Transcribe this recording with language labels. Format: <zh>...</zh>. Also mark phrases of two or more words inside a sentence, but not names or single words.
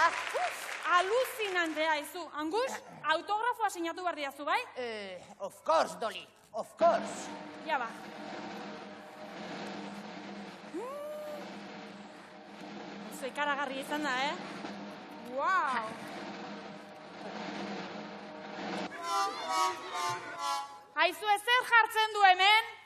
<eu>Aluzinantea izu. Angus, autografoa sinatu behar diazu, bai?</eu> <en>Of course, Dolly, of course.</en> <eu>Ja ba. Oso ikaragarria izan da, Wow. Aizu ezer jartzen du hemen?</eu>